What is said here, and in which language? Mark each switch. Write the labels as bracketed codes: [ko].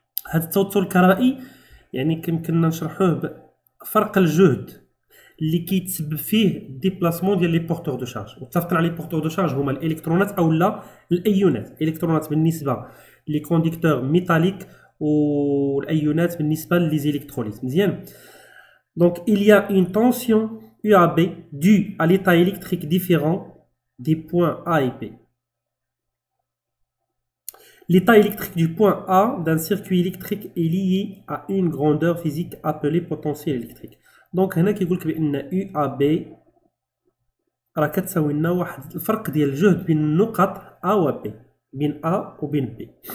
[ar] هذا التوتر الكهربائي يعني كيمكننا نشرحوه بفرق الجهد اللي كيتسبب فيه الديبلاسمون ديال لي بورتور دو شارج. واتفقنا على لي بورتور دو شارج هما الالكترونات او لا الايونات. الالكترونات بالنسبه لي كونديكتور ميتاليك والايونات بالنسبه لي زيليكتروليت. مزيان. [fr] Donc il y a une tension UAB due à l'état électrique différent des points A et B. L'état électrique du point A d'un circuit électrique est lié à une grandeur physique appelée potentiel électrique. [ar] Donc هنا كيقول لك بان UAB راه كتساوي لنا واحد الفرق ديال الجهد بين النقط A و B، بين A وبين B.